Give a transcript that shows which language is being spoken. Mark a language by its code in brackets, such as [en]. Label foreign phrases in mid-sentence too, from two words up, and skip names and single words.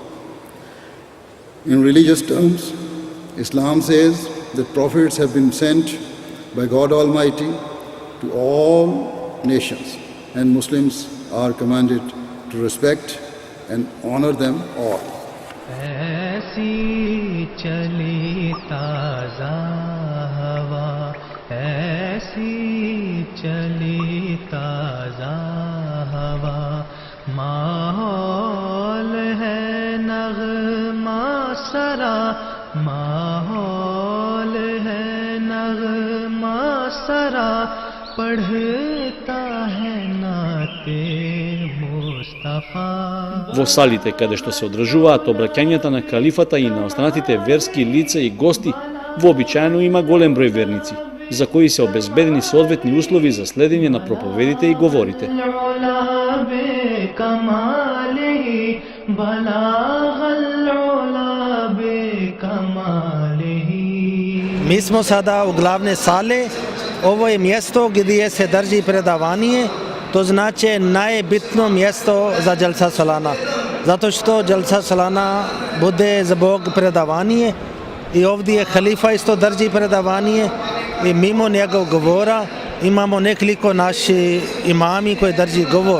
[en] In religious terms, Islam says that prophets have been sent by God Almighty to all nations, and Muslims are commanded to respect and honor them all. [ur] ایسی چلی تازہ ہوا، ایسی چلی تازہ ہوا، ماحول ہے نغمہ سرا، ماحول ہے نغمہ سرا، پڑھتا ہے نعت مصطفیٰ. [mk] Во салите каде што се одржуваат обраќањата на калифата и на останатите верски лица и гости, вообичаено има голем број верници, за кои се обезбедени соодветни услови за следење на проповедите и говорите. [bs] Mi smo sada u glavne sale, ovo je mjesto gdje se drži predavanje, to znači najbitno mjesto za Jalsa Salana, zato što Jalsa Salana bude zbog predavanje i ovdje halifa isto drži predavanje i mimo njegov govora imamo nekoliko naši imami koji drži govor.